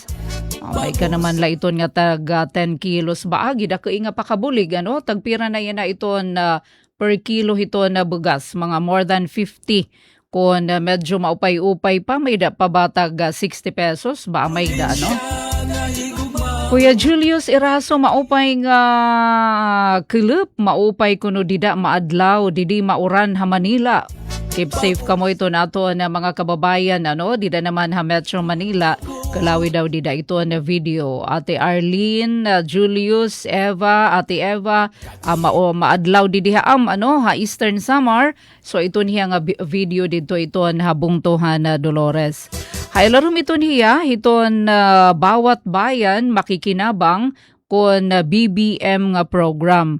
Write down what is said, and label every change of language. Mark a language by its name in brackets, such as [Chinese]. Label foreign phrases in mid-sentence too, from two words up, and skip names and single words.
[Waray] May ka naman la iton nga tag 10 kilos baagi da ko inga pakabulig tagpira na yan na iton per kilo iton na bugas mga [English] more than 50. [Waray] Kung medyo maupay-upay pa, may da pabatag 60 pesos, ba may da, no? Kuya Julius Iraso, maupay nga kilup, maupay kuno dida maadlaw, didi mauran ha Manila. [English] Keep safe [Waray] ka mo ito nato na mga kababayan, dida naman ha Metro Manila. Kalawi daw dida ito na video. Ate Arlene, Julius, Eva, Ate Eva, maadlaw didi ha Eastern Samar. So ito niya nga video dito ito na bungtuhan na Dolores. Hailarom ito niya, iton bawat bayan makikinabang kon BBM nga program.